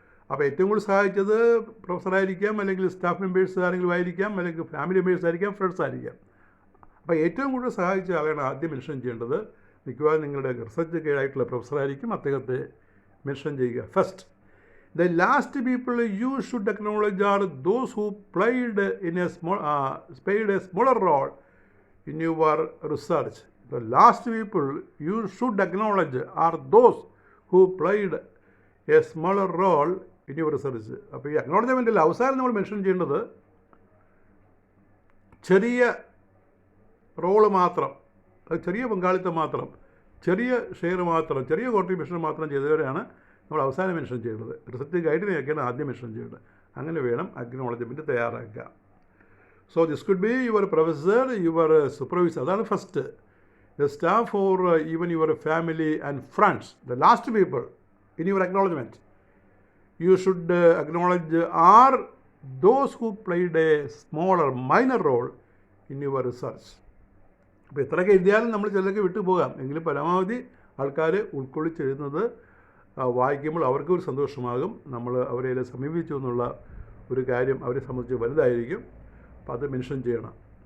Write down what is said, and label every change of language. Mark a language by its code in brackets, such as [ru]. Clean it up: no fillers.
[ml] അപ്പോൾ ഏറ്റവും കൂടുതൽ സഹായിച്ചത് പ്രൊഫസറായിരിക്കാം, അല്ലെങ്കിൽ സ്റ്റാഫ് മെമ്പേഴ്സ് ആരെങ്കിലും ആയിരിക്കാം, അല്ലെങ്കിൽ ഫാമിലി മെമ്പേഴ്സ് ആയിരിക്കാം, ഫ്രണ്ട്സ് ആയിരിക്കാം. അപ്പോൾ ഏറ്റവും കൂടുതൽ സഹായിച്ച ആളാണ് ആദ്യം മെൻഷൻ ചെയ്യേണ്ടത്. മിക്കവാറും നിങ്ങളുടെ റിസർച്ച് ഗൈഡായിട്ടുള്ള പ്രൊഫസറായിരിക്കും, അദ്ദേഹത്തെ മെൻഷൻ ചെയ്യുക first. [en] The last people you should acknowledge are those who played a smaller role in your research. The last people you should acknowledge are those who played a smaller role in your research. [ml] അപ്പോൾ ഈ അക്നോളജ്മെൻറ്റിൽ അവസാനം നമ്മൾ mention ചെയ്യേണ്ടത് ചെറിയ role മാത്രം, ചെറിയ പങ്കാളിത്തം മാത്രം, ചെറിയ ഷെയർ മാത്രം, ചെറിയ കോൺട്രിബ്യൂഷൻ മാത്രം ചെയ്തവരെയാണ് നമ്മൾ അവസാനം മെൻഷൻ ചെയ്യേണ്ടത്. റിസർച്ച് ഗൈഡിനെയൊക്കെയാണ് ആദ്യം മെൻഷൻ ചെയ്യേണ്ടത്. അങ്ങനെ വേണം അക്നോളജ്മെൻറ്റ് തയ്യാറാക്കുക. [en] so this could be your professor, your supervisor, [ml] അതാണ് first. [en] The staff or even your family and friends. The last people in your acknowledgement you should acknowledge are those who played a smaller minor role in your research. [ml] അപ്പോൾ എത്രയൊക്കെ എഴുതിയാലും നമ്മൾ ചിലർക്ക് വിട്ടുപോകാം, എങ്കിലും പരമാവധി ആൾക്കാർ ഉൾക്കൊള്ളിച്ചെഴുതുന്നത് വായിക്കുമ്പോൾ അവർക്കൊരു സന്തോഷമാകും. നമ്മൾ അവരെ സമീപിച്ചു എന്നുള്ള ഒരു കാര്യം അവരെ സംബന്ധിച്ച് വലുതായിരിക്കും. അപ്പോൾ അത് മെൻഷൻ ചെയ്യണം.